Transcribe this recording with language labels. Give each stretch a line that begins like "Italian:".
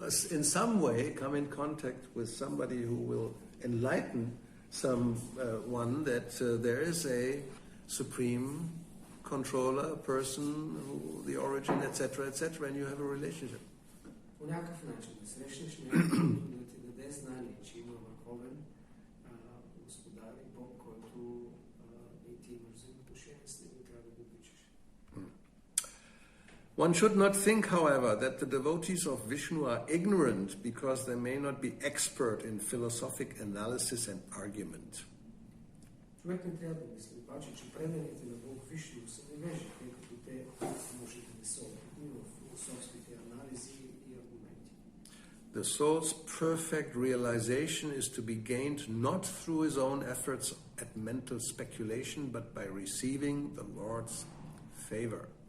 English: In some way come in contact with somebody who will enlighten someone that there is a supreme controller, person, the origin, etc., and you have a relationship.
Bulgarian: По някакъв начин да срещнеш някой, да ти даде знание, че има върховен господар и Бог, който и ти имаш взаимоотношения с него и трябва да го обичаш.
English: One should not think, however, that the devotees of Vishnu are ignorant because they may not be expert in philosophic analysis and argument.
Bulgarian: Човек не трябва да мисли, обаче, че преданите на Бог Вишну са невежи, тъй като те може да не са опитни в философските анализи и аргументи.
English: The soul's perfect realization is to be gained not through his own efforts at mental speculation, but by receiving the Lord's favor.